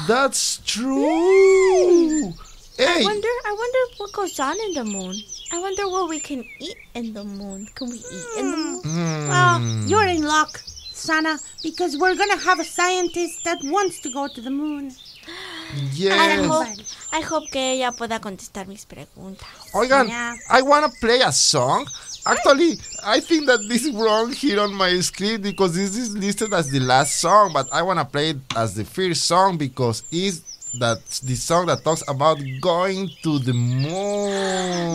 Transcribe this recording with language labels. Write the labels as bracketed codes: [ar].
[en] That's true. Hey. I wonder what goes on in the moon. I wonder what we can eat in the moon. Can we eat in the moon? Well, you're in luck, Sana, because we're going to have a scientist that wants to go to the moon. Yes. I hope [es] que ella pueda contestar mis preguntas. Oigan, [en] yeah. I want to play a song. Actually, I think that this is wrong here on my screen because this is listed as the last song, but I want to play it as the first song because it's that's the song that talks about going to the moon.